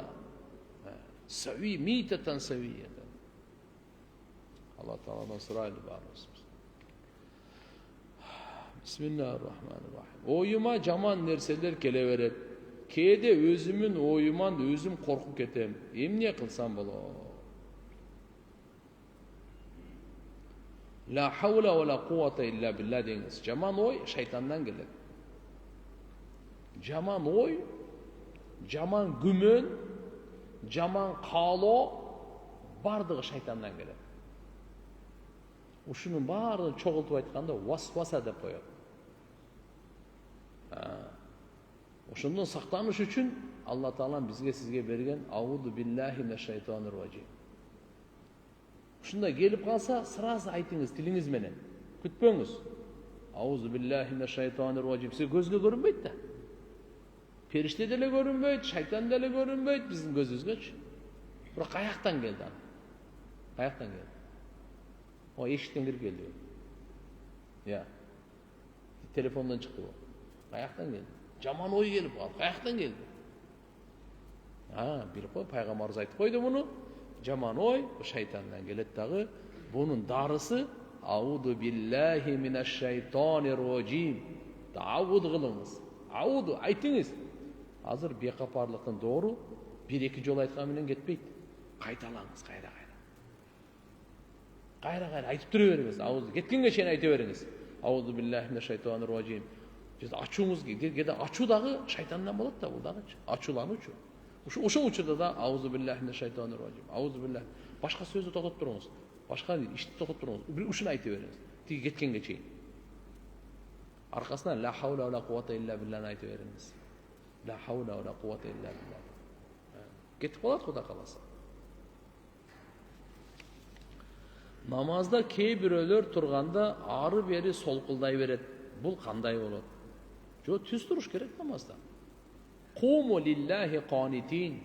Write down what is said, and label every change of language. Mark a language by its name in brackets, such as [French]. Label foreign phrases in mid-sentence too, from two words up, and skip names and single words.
[Kyrgyz] Сави, митатан савиятан. Алла Тааладан сурайлы барыбыз. [Arabic] بسم الله الرحمن الرحيم. [Kyrgyz] Оюма жаман нерселер келе берет. Кээде өзүмүн оюман өзүм коркуп кетем. Эмне кылсам болот? [Arabic] لا حول ولا قوة إلا بالله deyiniz. [Kyrgyz] Жаман ой шайтандан келет. Жаман ой, жаман күмөн, жаман каалоо бардыгы шайтандан келет. Ушунун баарын чогултуп айтканда васваса деп коет. Ошондон сактаныш үчүн Алла Таала бизге сизге берген [Arabic] أعوذ بالله من الشيطان الرجيم. [Kyrgyz] Ушундай келип калса, сразу айтыңыз тилиңиз менен. Күтпөңүз. [Arabic] أعوذ بالله من الشيطان الرجيم. [Kyrgyz] Сиз көзгө көрүнбөйт да. Периште деле көрүнбөйт, шайтан деле көрүнбөйт биздин көзүбүзгөчү. Бирок каяктан келди аны? Каяктан келди? О, эшиктен кирип келди. Телефондон чыкты бу. Каяктан келди? Жаман ой келип калды. Каяктан келди? Билип кой, пайгамбарыбыз айтып койду муну. Жаман ой шайтандан келет дагы. Бунун дарысы [Arabic] أعوذ بالله من الشيطان الرجيم. [Kyrgyz] Тауд кылыңыз. Ауду айтыңыз. Азыр бекапарлыктын доору бир-эки жол айткан менен кетпейт. Кайталаңыз, кайра айтып тура бериңиз. Ауду кеткенге чейин айта бериңиз. [Arabic] أعوذ بالله من الشيطان الرجيم. [Kyrgyz] Ачууңуз кээде ачуу дагы шайтандан болот да, бул дагычы. Ачуулануучу. Ошол учурда да [Arabic] أعوذ بالله من الشيطان الرجيم. أعوذ بالله. [Kyrgyz] Башка сөздү токотуп туруңуз. Башка ишти токотуп туруңуз. Ушуну айта бериңиз. Тиги кеткенге чейин. Аркасынан [Arabic] لا حول ولا قوة إلا بالله [Kyrgyz] айта бериңиз. [Arabic] لا حول ولا قوة إلا بالله. [Kyrgyz] Кетип калат Кудай кааласа. Намазда кээ бирөөлөр турганда ары бери солкулдай берет. Бул кандай болот? Жо түз туруш керек намазда. [Arabic] قوموا لله قانتين.